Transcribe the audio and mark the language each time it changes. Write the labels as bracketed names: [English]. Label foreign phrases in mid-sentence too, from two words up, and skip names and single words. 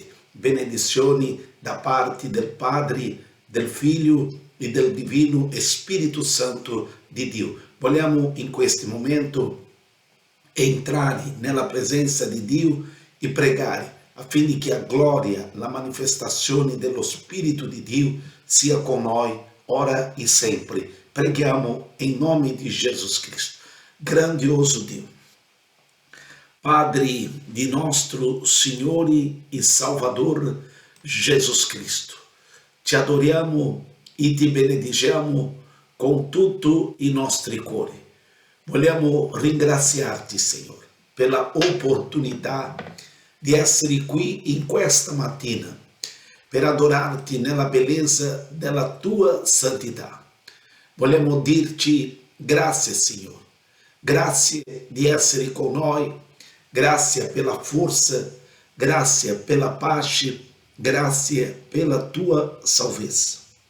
[Italian] Benedizioni da parte del Padre, del Figlio e del Divino Spirito Santo di Dio. Vogliamo in questo momento entrare nella presenza di Dio e pregare affinché a gloria, la manifestazione dello Spirito di Dio sia con noi ora e sempre. [Portuguese] Preghiamo em nome de Jesus Cristo. Grandioso Deus, Padre de nosso Senhor e Salvador Jesus Cristo, te adoramos e te benediciamo com [Italian] tutto il nostro cuore. Vogliamo ringraziarti, Senhor, [Portuguese] pela oportunidade de [Italian] essere qui in questa mattina per adorarti nella bellezza della tua santità. Vogliamo dirti grazie, Signore, grazie di essere con noi, grazie per la forza, grazie per la pace, grazie per la tua salvezza.